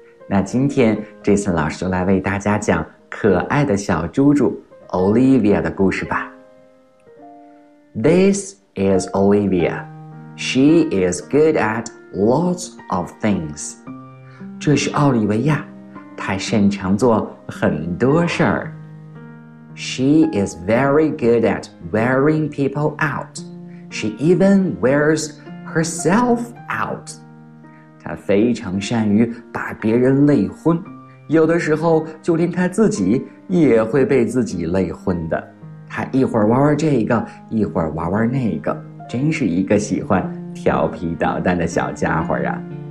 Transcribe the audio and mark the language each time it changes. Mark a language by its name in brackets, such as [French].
[Chinese] 那今天这次老师就来为大家讲可爱的小猪猪Olivia 的故事吧。 [English] This is Olivia. She is good at lots of things. [Chinese] 这是奥利维亚，她擅长做很多事儿。 [English] She is very good at wearing people out. She even wears herself out. [Chinese] 她非常善于把别人累昏，有的时候就连她自己也会被自己累昏的。他一会儿玩玩这个，一会儿玩玩那个，真是一个喜欢调皮捣蛋的小家伙啊。